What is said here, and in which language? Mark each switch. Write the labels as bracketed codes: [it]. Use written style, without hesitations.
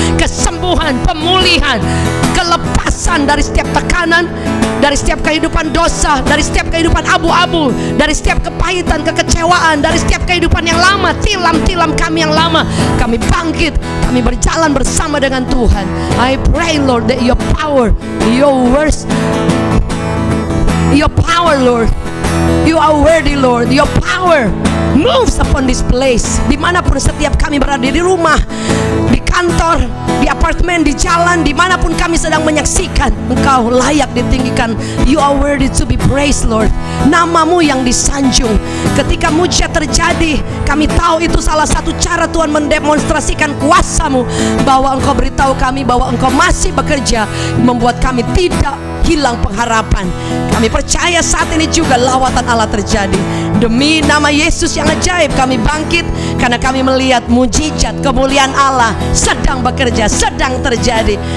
[id] Kesembuhan, pemulihan, kelepasan dari setiap tekanan, dari setiap kehidupan dosa, dari setiap kehidupan abu-abu, dari setiap kepahitan, kekecewaan, dari setiap kehidupan yang lama, tilam-tilam kami yang lama. Kami bangkit, kami berjalan bersama dengan Tuhan. [en] I pray Lord that your power, your words, your power Lord, you are worthy Lord, your power moves upon this place. [id] Dimanapun setiap kami berada, di rumah, di kantor, di apartemen, di jalan, dimanapun kami sedang menyaksikan, Engkau layak ditinggikan. [en] You are worthy to be praised Lord. [id] Namamu yang disanjung. Ketika mujizat terjadi, kami tahu itu salah satu cara Tuhan mendemonstrasikan kuasa-Mu, bahwa Engkau beritahu kami bahwa Engkau masih bekerja, membuat kami tidak hilang pengharapan. Kami percaya saat ini juga lawatan Allah terjadi. Demi nama Yesus yang ajaib, kami bangkit karena kami melihat mujizat kemuliaan Allah sedang bekerja, sedang terjadi.